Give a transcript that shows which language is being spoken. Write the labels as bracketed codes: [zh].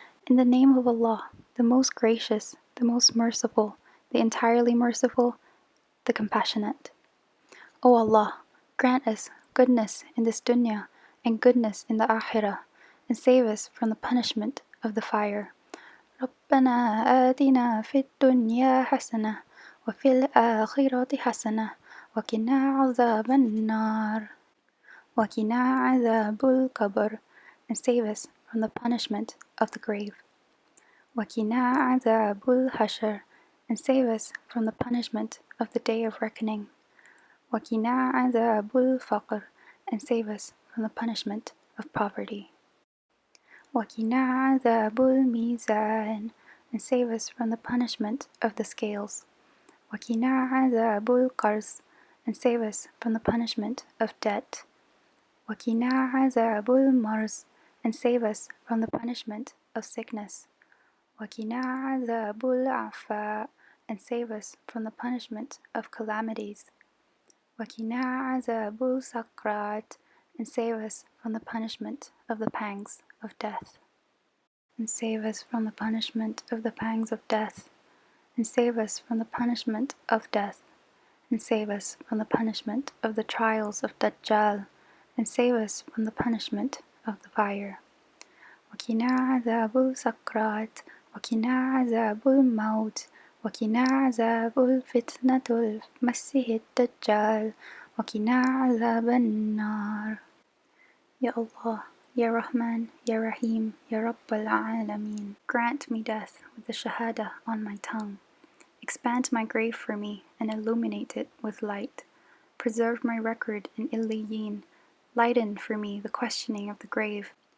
[en] In the name of Allah, the most gracious, the most merciful, the entirely merciful, the compassionate. O Allah, grant us goodness in this dunya and goodness in the akhirah, and save us from the punishment of the fire. [ar] ربنا آتنا في الدنيا حسنة وفي الآخرة حسنة وقنا عذاب النار وقنا عذاب القبر, [en] and save us from the punishment of the grave. [ar] وقنا عذاب الحشر, [en] and save us from the punishment of the day of reckoning. [ar] وقنا عذاب الفقر, [en] and save us from the punishment of poverty. [ar] وقنا عذاب الميزان, [en] and save us from the punishment of the scales. [ar] وقنا عذاب القرص, [en] and save us from the punishment of debt. [ar] وقنا عذاب المرض, [en] and save us from the punishment of sickness. [ar] وقنا عذاب العفاء, [en] and save us from the punishment of calamities. [ar] وقنا عذاب السكرات, [en] and save us from the punishment of the pangs of death. And save us from the punishment of the pangs of death. And save us from the punishment of death. And save us from the punishment of the trials of Dajjal. And save us from the punishment of the fire. [ar] وقنا عذاب السكرات وقنا عذاب الموت وقنا عذاب الفتنة المسيح الدجال وقنا عذاب النار. [en] Ya Allah, Ya Rahman, Ya Rahim, Ya Rabbal Alameen, grant me death with the Shahada on my tongue. Expand my grave for me and illuminate it with light. Preserve my record in Illiyeen. Lighten for me the questioning of the grave.